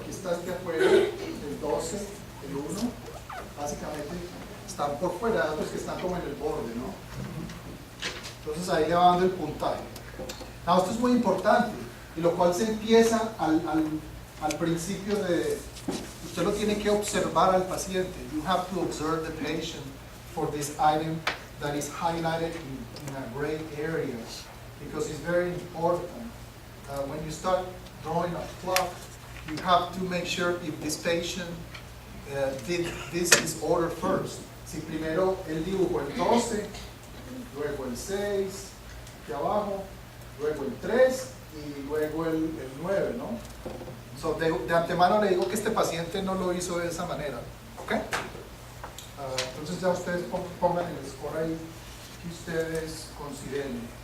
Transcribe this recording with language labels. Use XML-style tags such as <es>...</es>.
<es>Aquí está este afuera, el 12, el 1, básicamente están por fuera, otros que están como en el borde, ¿no? Entonces ahí le va dando el puntaje. Now, esto es muy importante, y lo cual se empieza al principio de, usted lo tiene que observar al paciente.</es> <en>You have to observe the patient for this item that is highlighted in a gray area, because it's very important. When you start drawing a clock, you have to make sure if this patient did this is order first.</en> <es>Si primero él dibujó el 12, luego el 6, de abajo, luego el 3 y luego el 9, ¿no? So de antemano le digo que este paciente no lo hizo de esa manera, ¿ok? Entonces ya ustedes pongan el score ahí que ustedes consideren.</es>